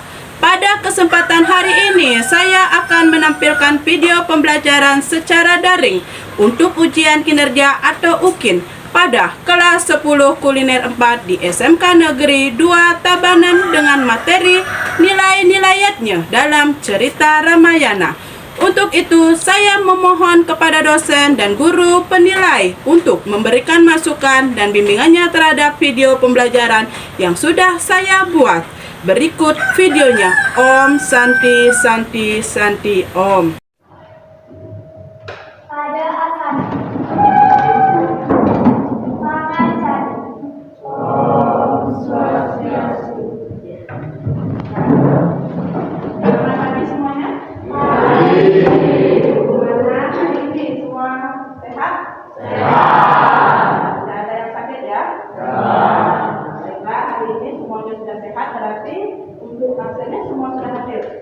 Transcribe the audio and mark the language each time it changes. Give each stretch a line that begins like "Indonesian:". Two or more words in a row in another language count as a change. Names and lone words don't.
Indonesian: Pada kesempatan hari ini saya akan menampilkan video pembelajaran secara daring untuk ujian kinerja atau UKIN pada kelas 10 kuliner 4 di SMK Negeri 2 Tabanan dengan materi nilai-nilayatnya dalam cerita Ramayana. Untuk itu saya memohon kepada dosen dan guru penilai untuk memberikan masukan dan bimbingannya terhadap video pembelajaran yang sudah saya buat. Berikut videonya.
Sanskrit: Om Santi Santi Santi Om.
Indonesian: Pada asana Pangacara
Sanskrit: Om Swastiastu.
Indonesian: Gimana tadi semuanya? Baik. Gimana hari ini? Semua sehat? Sehat. Tidak ada yang sakit ya? Baiklah, hari ini semuanya sudah sehat, berarti untuk hasilnya semua sudah hadir.